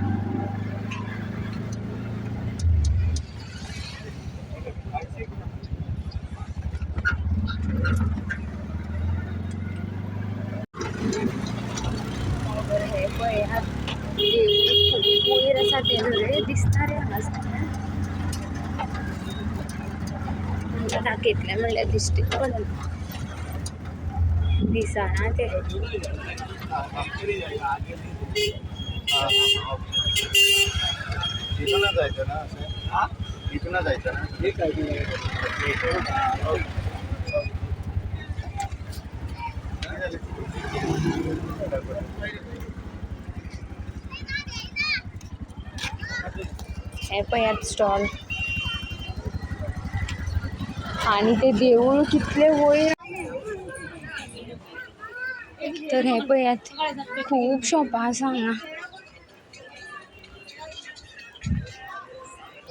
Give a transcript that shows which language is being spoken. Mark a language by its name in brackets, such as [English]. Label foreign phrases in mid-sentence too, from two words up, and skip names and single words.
[Konkani] हे पळयात देवूळ खूब वयर आसा ते रे दिसता रे हांगासरल्यान. तुमकां दाखयतलें म्हणल्यार दिश्टी पडना. दिसना ते. [Marathi] इथूनच जायचं ना असं. इथूनच जायचं ना. ठीक आहे. [Konkani] हे पळयात स्टॉल. आनी ते देवूळ कितले वयर. तर हे पळयात खूब शॉपां आसा हांगा.